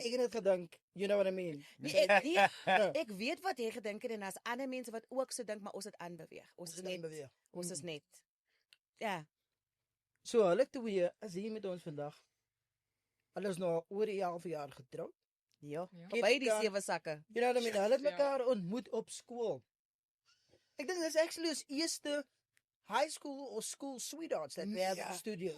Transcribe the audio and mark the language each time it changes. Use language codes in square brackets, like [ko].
[af] Ek het gedink, [en] you know what I mean. [af] Ek weet wat jy gedink het en daar's ander mense wat ook so dink, maar ons het aanbeweeg. Ons is net. Ja. So hulle twee is hier met ons vandag. Hulle is nou oor 'n half jaar getroud. Ja. By die 7 sakke. [en] You know what I mean? [af] Hulle het mekaar ontmoet op skool. Ek dink dis [en] actually [af] ons eerste [en] high school or school sweethearts that we have in the studio.